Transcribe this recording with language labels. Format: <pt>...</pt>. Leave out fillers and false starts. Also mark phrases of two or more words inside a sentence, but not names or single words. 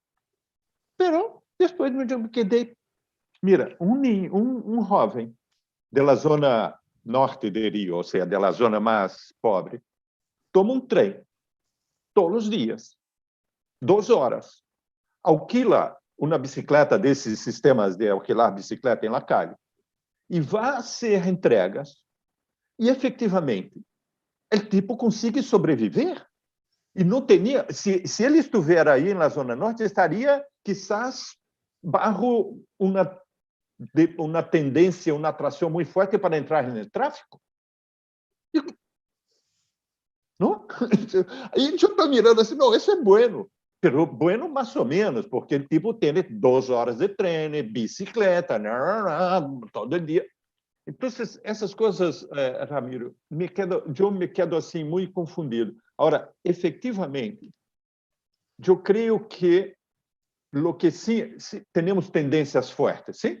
<pt>Pero depois me quedei. Mira, um jovem da zona norte de Rio, ou seja, da zona mais pobre, toma um trem todos os dias, 2 horas, alquila uma bicicleta desses sistemas de alquilar bicicleta em</pt> <es>la calle</es> <pt>e vai fazer entregas e, efetivamente, o tipo consegue sobreviver. E não tinha, se ele estiver aí na Zona Norte, estaria,</pt> <es>quizás, bajo</es> <pt>uma tendência, uma atração muito forte para entrar no tráfico. Não? Aí eu estou mirando assim, não, isso é bueno.</pt> <es>Pero bueno,</es> <pt>mais ou menos, porque o tipo tem 2 horas de trem, bicicleta, todo dia. Então, essas coisas, Ramiro, eu</pt> <es>me quedo</es> <pt>assim muito confundido. Agora, efetivamente, eu creio que</pt> <es>lo que</es> <pt>sim, temos tendências fortes, sim?</pt>